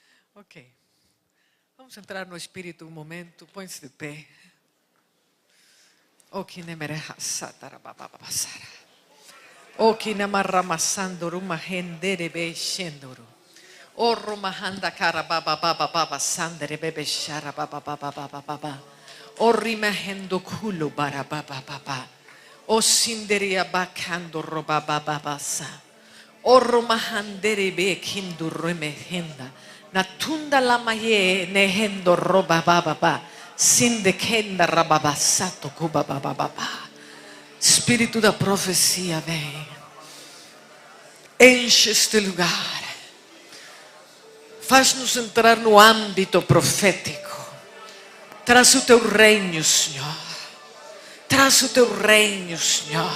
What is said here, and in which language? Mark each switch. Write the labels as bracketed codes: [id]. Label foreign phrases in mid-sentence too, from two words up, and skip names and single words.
[pt] Ok. Vamos entrar no Espírito um momento. Põe-se de pé. O que nemereha satarabababasara. O que namarramassandoro mahendere beishendoro. O romahanda karabababababa sandere bebe sharabababababa. O rimahendo kulo barabababa. O sinderia bakando robabababasa. O romahandere be kindu remehenda. Natunda lamaye nehendo robabababa. Sinde kenda rababasato kubabababa. Espírito da profecia vem. Enche este lugar. Faz-nos entrar no âmbito profético. Traz o teu reino, Senhor. Traz o teu reino, Senhor.